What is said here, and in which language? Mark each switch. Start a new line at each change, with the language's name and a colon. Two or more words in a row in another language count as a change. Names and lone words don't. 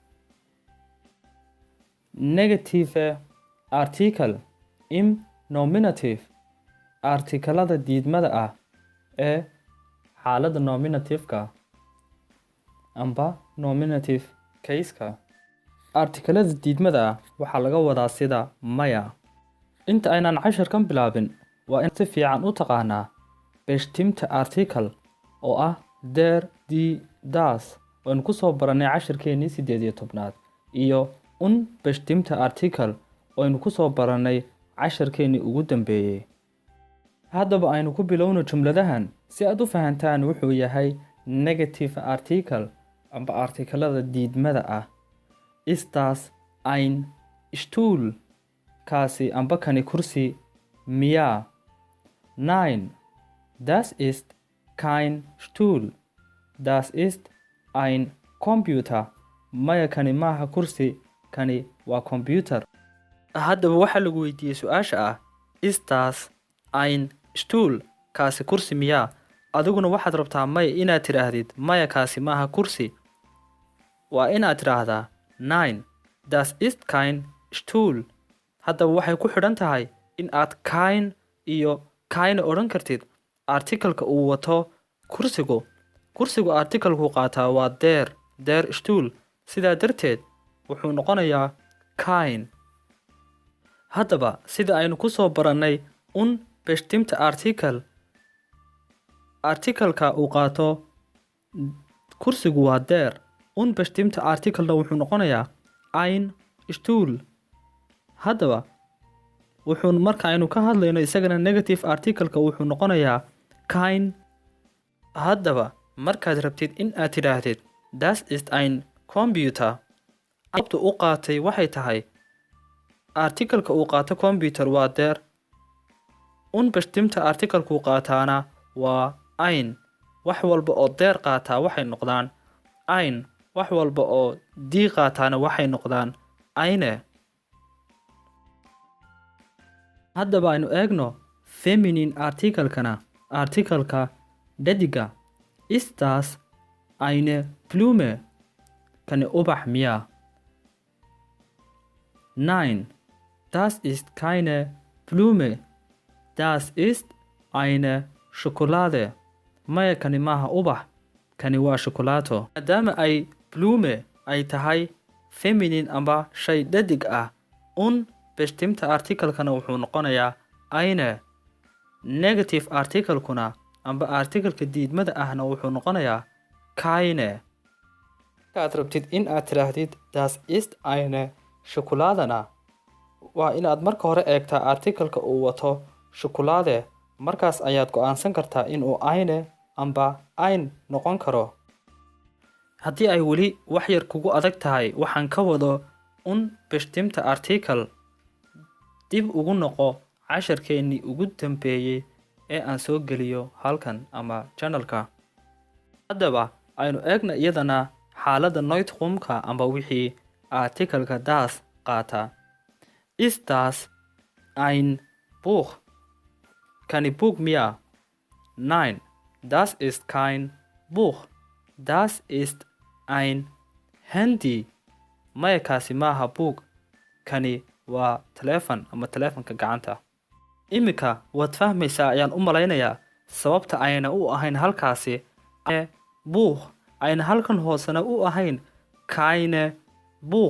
English: negative article im nominative
Somali: artikalada diidmada ah ee xaaladda nominative-ka amba
English: nominative case-
Somali: ka. Artikalada diidmada ah waxaa laga wadaa sida maya. Inta aynaan casharkan bilaabin waa in si fiican u taqaanaa
German: bestimmte article
Somali: oo ah
German: der, die, das
Somali: oonu ku soo baranay casharkeenii 18aad iyo
German: unbestimmte article
Somali: oynu ku soo baranay casharkeenii ugu dambeeyay. Haddaba aynu ku bilowno jumladahan si aad u fahantaan wuxuu yahay
English: negative article
Somali: amba artikalada diidmada ah.
German: Ist das ein Stuhl?
Somali: Kaasi amba kani kursi miya?
German: Nein, das ist kein Stuhl. Das ist ein Computer.
Somali: Maya kani maaha kursi, kani waa computer. Haddaba waxaa lagu weydiiyey su-aasha ah
German: ist das ein Stuhl?
Somali: Kaasi kursi miya? Adiguna waxaad rabtaa maya inaad tidhaahdid maya kaasi maaha kursi. Waa inaad tidhaahdaa
German: nein, das ist kein Stuhl.
Somali: Haddaba waxay ku xidhan tahay in aad kein iyo keine odhan kartid artikalka uu wato kursigu. Kursigu artikalku qaataa waa
German: der Stuhl.
Somali: Sidaa darteed wuxuu noqonayaa kein. Haddaba sida aynu ku soo barannay
German: bestimmte article
Somali: artikalka uu qaato kursigu waa der.
German: Bestimmte article-
Somali: na wuxuu noqonayaa
German: ein Stuhl.
Somali: Haddaba wuxuu marka aynu ka hadlayno isagana
English: negative article-
Somali: ka wuxuu noqonayaa kein. Haddaba markaad rabtid in aad tidhaahdid
German: das ist ein Computer,
Somali: sababta u qaatay waxay tahay artikalka uu qaato computer waa der. Bestimmte artikalku qaataana waa ein. Wax walba oo der qaataa waxay noqdaan ein. Wax walba oo die qaataana waxay noqdaan eine. Haddaba aynu eegno
English: feminine article-
Somali: kana artikalka dhadiga.
German: Ist das eine Blume?
Somali: Kani ubax miya?
German: Nein, das ist keine Blume. Das ist eine Schokolade.
Somali: Maya kani maaha ubax, kani waa shukulaato. Maadaama ay Blume ay tahay feminine amba shay dhadig ah,
German: bestimmte article-
Somali: kana wuxuu noqonayaa eine.
English: Negative article-
Somali: kuna amba artikalka diidmada ahna wuxuu noqonayaa keine. Markaad rabtid in aad tidhaahdid
German: das ist eine Schokoladena
Somali: waa inaad marka hore eegtaa artikalka uu wato shukulade. Markaas ayaad go'aansan kartaa inuu eine amba ein noqon karo. Haddii ay weli wax yar kugu adag tahay waxaan ka wado
German: bestimmte article,
Somali: dib ugu noqo casharkeenii ugu dambeeyay ee aan soo geliyo halkan ama channelka. Haddaba aynu eegna iyadana xaaladda Neutrumka amba wixii artikalka das qaata.
German: Ist das ein Buch?
Somali: Kani Buch miya?
German: Nein, das ist kein Buch. Das ist ein Handy.
Somali: Maya kaasi maaha Buch, kani waa telefon ama telefonka gacanta. Imika waad fahmaysaa ayaan u malaynayaa sababta ayna u ahayn halkaasi Buch, ayna halkan hoosena u ahayn
German: keine Buch.